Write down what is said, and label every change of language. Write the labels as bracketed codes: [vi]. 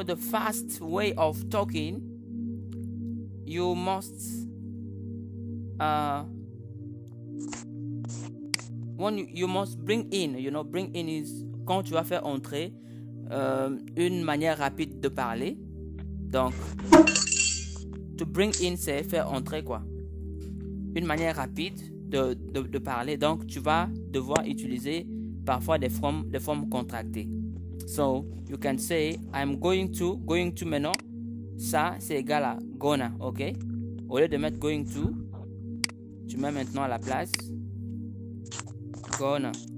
[en] fast way of talking, you must you must bring in. Bring in is [fr] quand tu vas faire entrer une manière rapide de parler. Donc, to bring in, c'est faire entrer quoi. Une manière rapide de parler. Donc, tu vas devoir utiliser parfois des formes contractées. [en] So, you can say, I'm going to maintenant. [fr] Ça, c'est égal à gonna, ok? Au lieu de mettre going to, tu mets maintenant à la place gonna.